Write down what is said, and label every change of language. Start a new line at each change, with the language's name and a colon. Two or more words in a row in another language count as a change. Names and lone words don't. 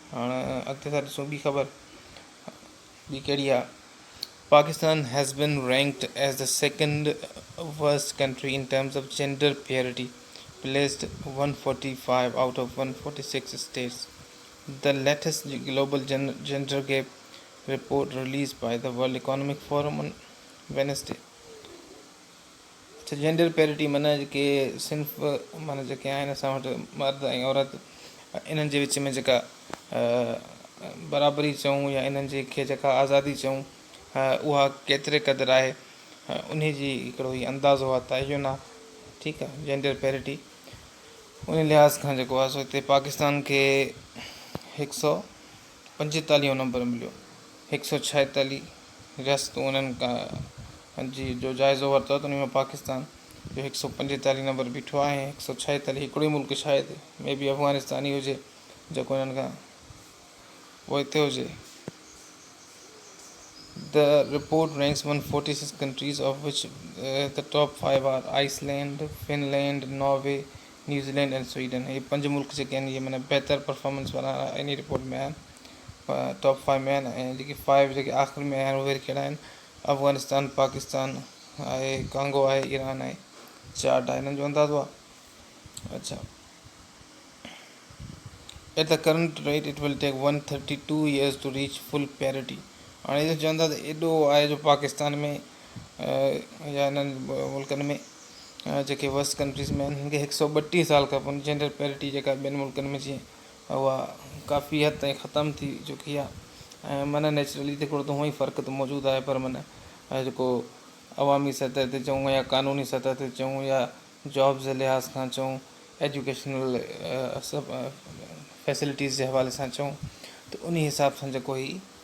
Sindhi: हाणे अॻिते था ॾिसूं ॿी ख़बर ॿी कहिड़ी आहे
English: Pakistan has been ranked as the second worst country in terms of gender parity, placed 145 out of 146 states. The latest global gender gap report released by the World Economic Forum on Wednesday. gender parity
Sindhi: माना जेके सिंफ माना जेके आहिनि असां वटि मर्द ऐं औरत इन्हनि जे विच में जेका बराबरी चऊं या इन्हनि जे खे जेका आज़ादी चऊं उहा केतिरे क़दुरु आहे उन जी हिकिड़ो ई अंदाज़ो आहे तयन आहे ठीकु आहे
English: gender parity
Sindhi: उन लिहाज़ खां जेको आहे सो हिते पाकिस्तान खे 145 नंबर मिलियो 146 रियासतूं उन्हनि खां जी जो जाइज़ो वरितो त उन में पाकिस्तान जो 145 नंबर बीठो आहे 146 हिकिड़ो ई मुल्क शायदि मे बि अफ़गानिस्तान ई हुजे जेको हिननि खां उहो हिते हुजे
English: The report ranks 146 countries, of which the top 5 are Iceland, Finland, Norway, New Zealand and Sweden.
Sindhi: ये 5 मुल्क जेके आहिनि ये माना बेहतर परफॉर्मेंस वारा इन रिपोर्ट में आहिनि टॉप 5 में आहिनि ऐं जेके 5 जेके आख़िर में आहिनि उहे कहिड़ा आहिनि अफ़गानिस्तान पाकिस्तान आहे कांगो आहे ईरान आहे चाड आहे हिननि जो अंदाज़ो आहे अच्छा
English: At the current rate it will take 132 years to reach full parity.
Sindhi: हाणे इहो चवंदा त एॾो आहे जो पाकिस्तान में या इन्हनि मुल्कनि में जेके
English: worst countries
Sindhi: में आहिनि हिन खे 132 साल खपनि
English: gender parity
Sindhi: जेका ॿियनि मुल्कनि में जीअं उहा काफ़ी हद ताईं ख़तमु थी चुकी आहे ऐं माना नेचुरली त हिकिड़ो त हूअं ई फ़र्क़ु त मौजूदु आहे पर माना जेको अवामी सतह ते चऊं या क़ानूनी सतह ते चऊं या जॉब्स जे लिहाज़ खां चऊं
English: educational facilities
Sindhi: जे हवाले सां चऊं त उन हिसाब सां जेको ई